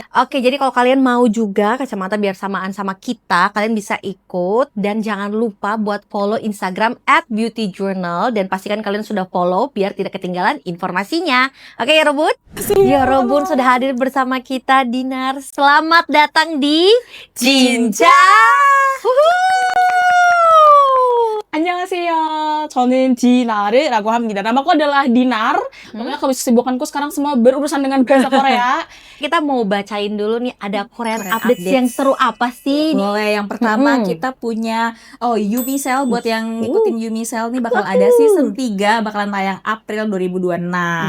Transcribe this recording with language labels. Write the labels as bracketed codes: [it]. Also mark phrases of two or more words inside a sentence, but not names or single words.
[id] Oke, jadi kalau kalian mau juga kacamata biar samaan sama kita, kalian bisa ikut. Dan jangan lupa buat follow Instagram @beautyjournal. Dan pastikan kalian sudah follow biar tidak ketinggalan informasinya. Oke Yorobun? Yorobun sudah hadir bersama kita, Dinar. Selamat datang di Cinca. [ko] 안녕하세요. 저는 디나르라고 합니다. [id] Namaku adalah Dinar. Pokoknya kesibukanku sekarang semua berurusan dengan bahasa Korea. Kita mau bacain dulu nih, ada [en] Korean updates [id] yang seru apa sih? Boleh, yang pertama kita punya Yumi Cell. Buat yang ngikutin Yumi Cell nih bakal ada season 3, bakalan tayang April 2026.